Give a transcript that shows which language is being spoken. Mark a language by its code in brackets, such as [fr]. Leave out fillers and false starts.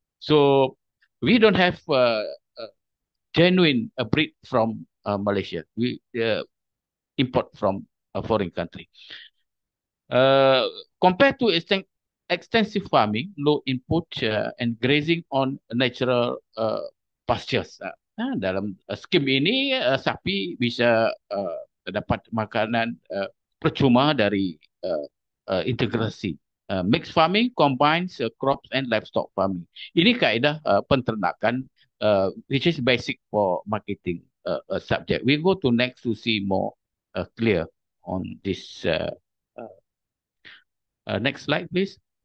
[en] So we don't have genuine breed from Malaysia. We import from a foreign country. Compared to extensive farming, low input and grazing on natural pastures. [ms] Dalam skim ini sapi bisa dapat makanan percuma dari integrasi [en] Mixed farming combines crops and livestock farming. [ms] Ini kaedah penternakan, [en] which is basic for marketing subject. We go to next to see more clear on this. Next slide, please.